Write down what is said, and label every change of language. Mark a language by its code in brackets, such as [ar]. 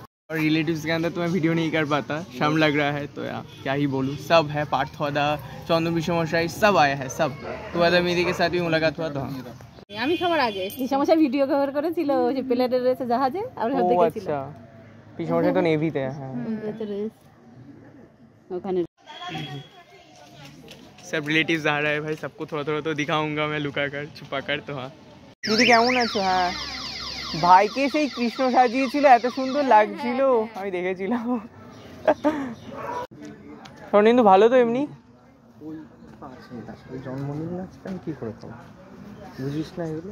[hi] और रिलेटिव्स के अंदर तो मैं वीडियो नहीं कर पाता, शर्म लग रहा है। तो यार क्या ही बोलूँ, सब है, पार्थदा, चंदन विषमशाई सब आया है, सब। तो वादा मेरी के साथ भी मुलाकात हुआ। तो [bn] আমি সবার আগে পিসমশাই ভিডিও কভার করেছিল, ওই যে প্লেনের রেসে জাহাজে আমরা সব দেখেছিলাম। [hi] अच्छा, পিসমশাই तो नेवी थे। हां [bn] ওখানে [hi] सब रिलेटिव्स आ रहा है भाई, सबको थोड़ा थोड़ा तो दिखाऊंगा मैं, लुका कर छुपा कर। तो हाँ दीदी [bn] কেমন আছো? হ্যাঁ ভাইকে সেই কৃষ্ণ সাজিয়েছিল, এত সুন্দর লাগছিল, আমি দেখেছিলাম। স্বর্ণেন্দু ভালো তো এমনি? জন্মদিন আজকে আমি কি করে খাবো, বুঝিস না এগুলো।